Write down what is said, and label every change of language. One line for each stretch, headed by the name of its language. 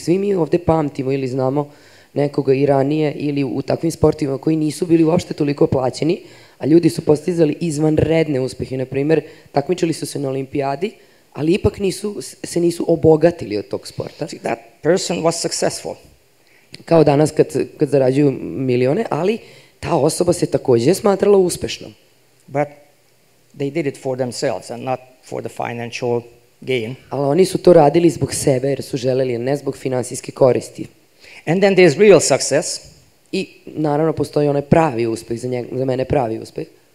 Serbian: Svi mi ovde pamtimo ili znamo nekoga i ranije ili u takvim sportovima koji nisu bili uopšte toliko plaćeni, a ljudi su postizali izvanredne uspehe. Na primjer, takmičili su se na olimpijadi, ali ipak se nisu obogatili od tog sporta.
English: See, that person was successful.
Serbian: Kao danas kad zarađuju milione, ali ta osoba se takođe smatrala uspešnom.
English: But they did it for themselves and not for the financial gain.
Serbian: Ali oni su to radili zbog sebe jer su želeli, ne zbog finansijske koristi.
English: And then there's real success.
Serbian: I naravno postoji onaj pravi uspeh, za mene pravi uspeh.